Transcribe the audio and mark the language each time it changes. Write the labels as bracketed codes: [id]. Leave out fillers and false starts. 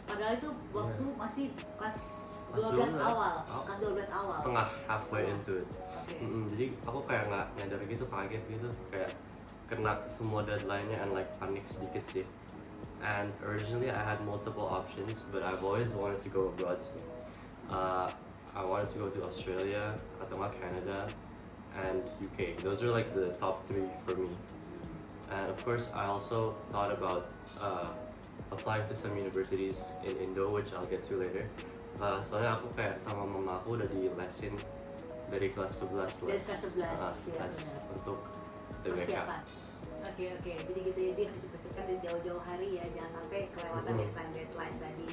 [id] padahal itu waktu masih kelas 12 awal, kelas 12 awal. Setengah [en] halfway into it. Okay. [id] Jadi aku kayak nggak nyadar gitu, kaget gitu, kayak kena semua deadline-nya [en] and like [id] panik sedikit sih. [en] And originally I had multiple options, but I've always wanted to go abroad. I wanted to go to Australia, [id] atau nggak [en] Canada, and UK. Those are like the top 3 for me. And of course, I also thought about applying to some universities in Indo, which I'll get to later. [id] Soalnya aku kayak sama mama aku udah di lesin dari kelas 11 Dari kelas 11, ya, les benar. untuk TBK. Persiapan. Oke, jadi gitu ya, dia harus dipersiapkan dari jauh-jauh hari ya, jangan sampai kelewatan deadline tadi.